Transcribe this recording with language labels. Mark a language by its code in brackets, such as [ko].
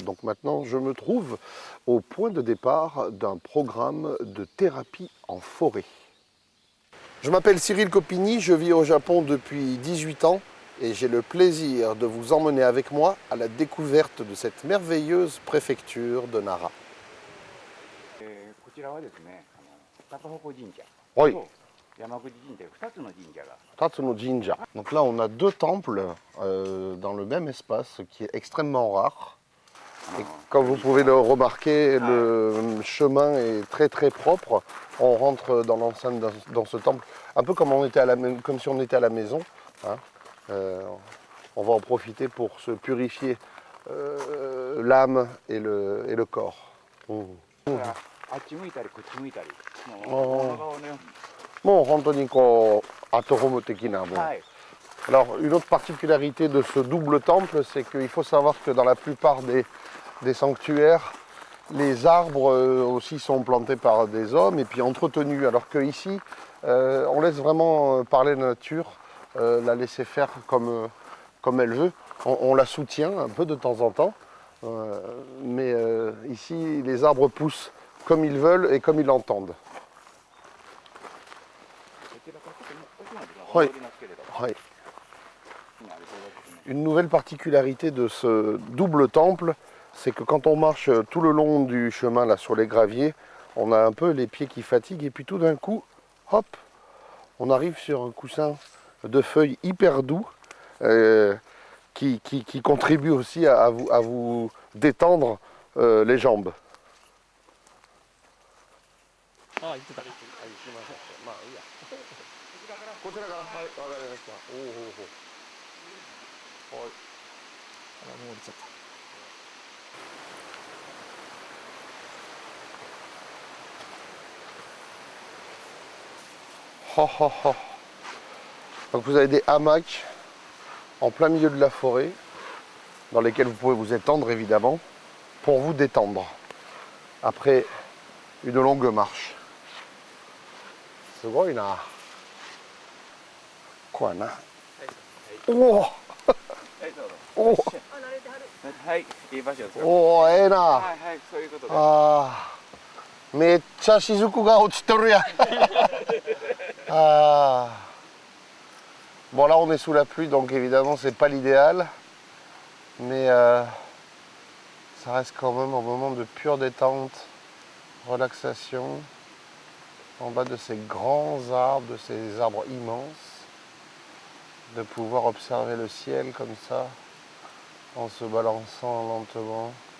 [fr] Donc maintenant, je me trouve au point de départ d'un programme de thérapie en forêt. Je m'appelle Cyril Copini, je vis au Japon depuis 18 ans et j'ai le plaisir de vous emmener avec moi à la découverte de cette merveilleuse préfecture de Nara. [ja] こちらはですね、高鉾神社 [fr] Oui. [ja] と山口神社2つの神社が Tatsuno Jinja. [fr] Donc là, on a deux temples dans le même espace, ce qui est extrêmement rare. Et comme vous pouvez le remarquer, le chemin est très très propre. On rentre dans l'enceinte dans ce temple, un peu comme, comme si on était à la maison. Hein. On va en profiter pour se purifier l'âme et le corps. Mmh. [ja] あっち向いたりこっち向いたりあーもう顔ねもう本当にこうアットホーム的なもう。はい [fr] Alors, une autre particularité de ce double temple, c'est qu'il faut savoir que dans la plupart des sanctuaires, les arbres aussi sont plantés par des hommes et puis entretenus. Alors qu'ici, on laisse vraiment parler la nature, la laisser faire comme elle veut. On la soutient un peu de temps en temps, mais ici, les arbres poussent comme ils veulent et comme ils l'entendent. [ja] こちらからちょっと奥まではい戻りますけれども [fr] Ouais. [ja] 今あるそうですね [fr] Une nouvelle particularité de ce double temple, c'est que quand on marche tout le long du chemin là sur les graviers, on a un peu les pieds qui fatiguent et puis tout d'un coup, hop, on arrive sur un coussin de feuilles hyper doux qui contribue aussi à vous détendre les jambes. [ja] ああ、言ってた。はい、すみません。まあいいや。こちらから、はい、わかりました。おおほうほう。はい。あら、もう降りちゃった。 Ha ha ha. [fr] Donc vous avez des hamacs en plein milieu de la forêt, dans lesquels vous pouvez vous étendre évidemment, pour vous détendre après une longue marche. C'est gros, il a. Quoi, là? Oh! [ja] はいどうぞ Oh! はいいい場所ですよ Oh, ええな。はいはいそういうことであー、めっちゃ雫が落ちてるやん。 Ah. [fr] Bon, là on est sous la pluie, donc évidemment c'est pas l'idéal, mais ça reste quand même un moment de pure détente, relaxation, en bas de ces grands arbres, de ces arbres immenses, de pouvoir observer le ciel comme ça, en se balançant lentement.